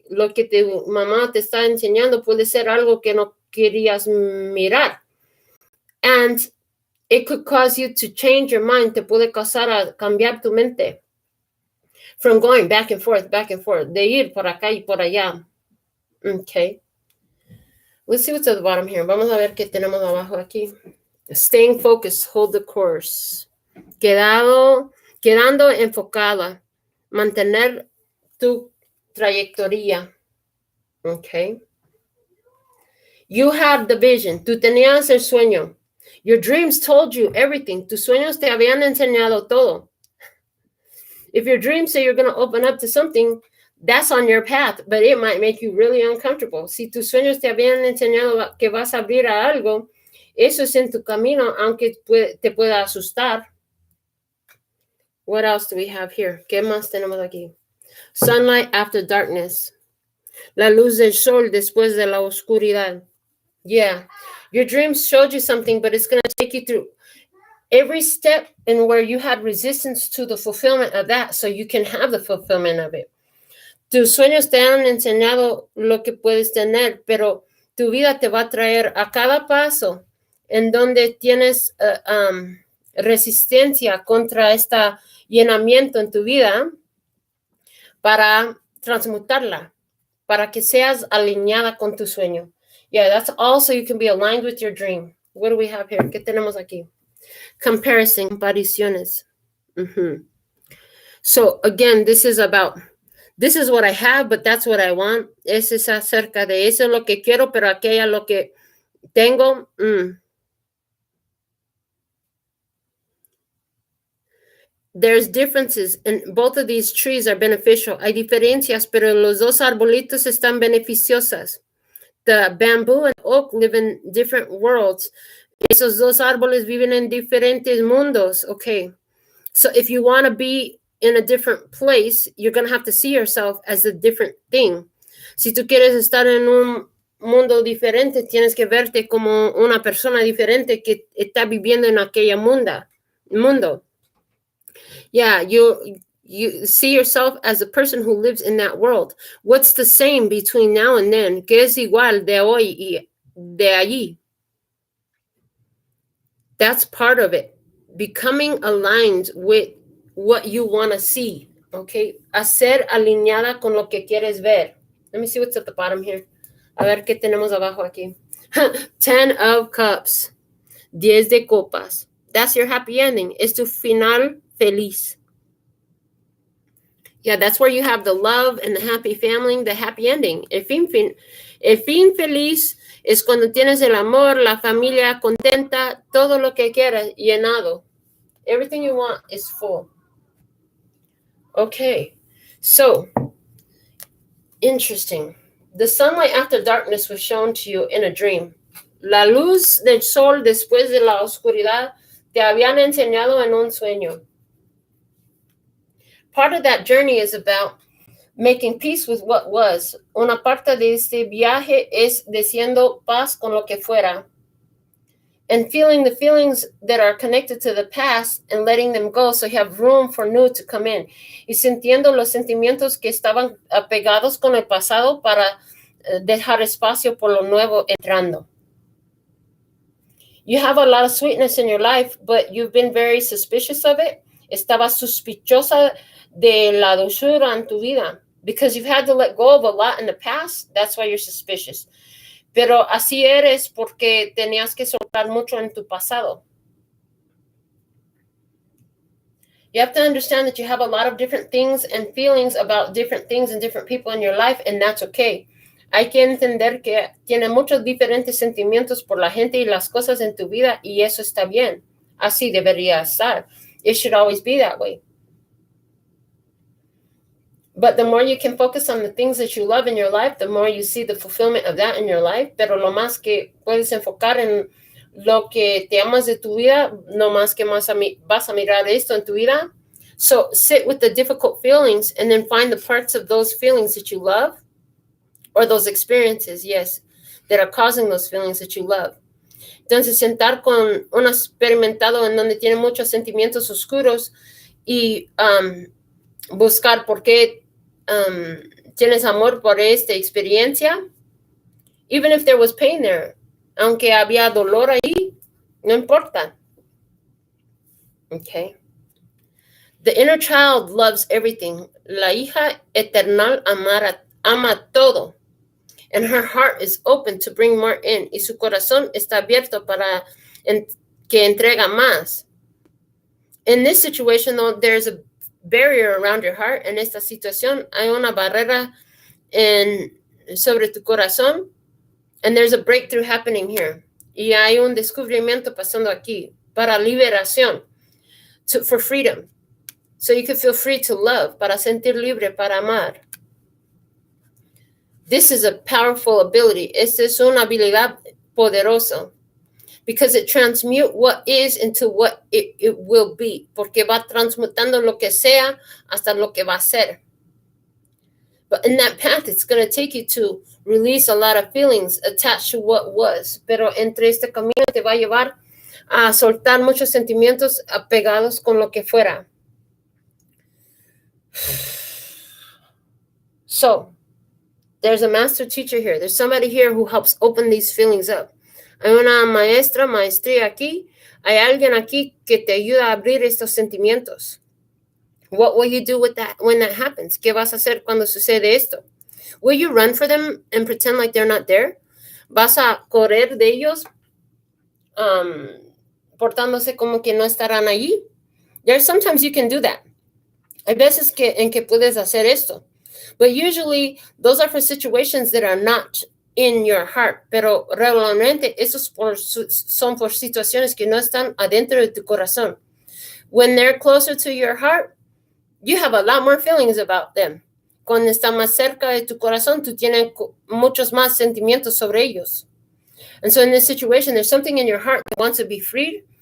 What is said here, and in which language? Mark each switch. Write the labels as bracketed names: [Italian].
[Spanish] lo que tu mamá te está enseñando puede ser algo que no querías mirar. [English] And it could cause you to change your mind. [Spanish] Te puede causar a cambiar tu mente. [English] From going back and forth, [Spanish] de ir por acá y por allá. [English] Okay. Let's see what's at the bottom here. [Spanish] Vamos a ver qué tenemos abajo aquí. [English] Staying focused, hold the course. [Spanish] Quedando enfocada. Mantener tu trayectoria. [English] Okay. You have the vision. [Spanish] Tú tenías el sueño. [English] Your dreams told you everything. [Spanish] Tus sueños te habían enseñado todo. [English] If your dreams say you're going to open up to something, that's on your path, but it might make you really uncomfortable. [Spanish] Si tus sueños te habían enseñado que vas a abrir a algo, eso es en tu camino, aunque te pueda asustar. [English] What else do we have here? [Spanish] ¿Qué más tenemos aquí? [English] Sunlight after darkness. [Spanish] La luz del sol después de la oscuridad. [English] Yeah. Your dreams showed you something, but it's going to take you through every step in where you had resistance to the fulfillment of that, so you can have the fulfillment of it. [Spanish] Tus sueños te han enseñado lo que puedes tener, pero tu vida te va a traer a cada paso en donde tienes resistencia contra este llenamiento en tu vida para transmutarla, para que seas alineada con tu sueño. [English] Yeah, that's all so you can be aligned with your dream. What do we have here? [Spanish] ¿Qué tenemos aquí? [English] Comparison, [Spanish] comparaciones. [English] So again, this is what I have, but that's what I want. [Spanish] Eso es acerca de eso es lo que quiero, pero aquella lo que tengo. [English] There's differences, and both of these trees are beneficial. [Spanish] Hay diferencias, pero los dos arbolitos están beneficiosas. [English] The bamboo and oak live in different worlds. [Spanish] Esos dos árboles viven en diferentes mundos. [English] Okay. So if you want to be in a different place, you're going to have to see yourself as a different thing. [Spanish] Si tú quieres estar en un mundo diferente, tienes que verte como una persona diferente que está viviendo en aquella mundo. [English] Yeah, you see yourself as a person who lives in that world. What's the same between now and then? [Spanish] ¿Qué es igual de hoy y de allí? [English] That's part of it. Becoming aligned with what you want to see, okay? [Spanish] Hacer alineada con lo que quieres ver. [English] Let me see what's at the bottom here. [Spanish] A ver qué tenemos abajo aquí. [English] 10 of Cups. [Spanish] 10 de copas. [English] That's your happy ending. [Spanish] Es tu final feliz. [English] Yeah, that's where you have the love and the happy family, the happy ending. [Spanish] El fin feliz es cuando tienes el amor, la familia contenta, todo lo que quieras, llenado. [English] Everything you want is full. Okay, so, interesting. The sunlight after darkness was shown to you in a dream. [Spanish] La luz del sol después de la oscuridad te habían enseñado en un sueño. [English] Part of that journey is about making peace with what was. [Spanish] Una parte de este viaje es diciendo paz con lo que fuera. [English] And feeling the feelings that are connected to the past and letting them go so you have room for new to come in. [Spanish] Y sintiendo los sentimientos que estaban apegados con el pasado para dejar espacio por lo nuevo entrando. [English] You have a lot of sweetness in your life, but you've been very suspicious of it. [Spanish] Estabas sospechosa de la dulzura en tu vida. [English] Because you've had to let go of a lot in the past, that's why you're suspicious. [Spanish] Pero así eres porque tenías que soltar mucho en tu pasado. [English] You have to understand that you have a lot of different things and feelings about different things and different people in your life, and that's okay. [Spanish] Hay que entender que tiene muchos diferentes sentimientos por la gente y las cosas en tu vida, y eso está bien. Así debería estar. [English] It should always be that way. But the more you can focus on the things that you love in your life, the more you see the fulfillment of that in your life. [Spanish] Pero lo más que puedes enfocar en lo que te amas de tu vida, no más que más vas a mirar esto en tu vida. [English] So sit with the difficult feelings and then find the parts of those feelings that you love, or those experiences, yes, that are causing those feelings that you love. [Spanish] Entonces, sentar con un experimentado en donde tiene muchos sentimientos oscuros y buscar por qué Tienes amor por esta experiencia. [English] Even if there was pain there. [Spanish] Aunque había dolor ahí, no importa. [English] Okay. The inner child loves everything. [Spanish] La hija eternal ama todo. [English] And her heart is open to bring more in. [Spanish] Y su corazón está abierto para que entrega más. [English] In this situation, though, there's a barrier around your heart. [Spanish] En esta situación, hay una barrera sobre tu corazón. [English] And there's a breakthrough happening here. [Spanish] Y hay un descubrimiento pasando aquí para liberación, [English] for freedom. So you can feel free to love, [Spanish] para sentir libre, para amar. [English] This is a powerful ability. [Spanish] Esta es una habilidad poderosa. [English] Because it transmutes what is into what it will be. [Spanish] Porque va transmutando lo que sea hasta lo que va a ser. [English] But in that path, it's going to take you to release a lot of feelings attached to what was. [Spanish] Pero entre este camino te va a llevar a soltar muchos sentimientos apegados con lo que fuera. [English] So, there's a master teacher here. There's somebody here who helps open these feelings up. [Spanish] Hay una maestría aquí. Hay alguien aquí que te ayuda a abrir estos sentimientos. [English] What will you do with that when that happens? [Spanish] ¿Qué vas a hacer cuando sucede esto? [English] Will you run for them and pretend like they're not there? [Spanish] ¿Vas a correr de ellos portándose como que no estarán allí? [English] There's sometimes you can do that. [Spanish] Hay veces en que puedes hacer esto. [English] But usually, those are for situations that are not in your heart. [Spanish] Pero regularmente, esos son por situaciones que no están adentro de tu corazón. [English] When they're closer to your heart, you have a lot more feelings about them. [Spanish] Cuando está más cerca de tu corazón, tú tienes muchos más sentimientos sobre ellos. [English] And so in this situation, there's something in your heart that wants to be freed.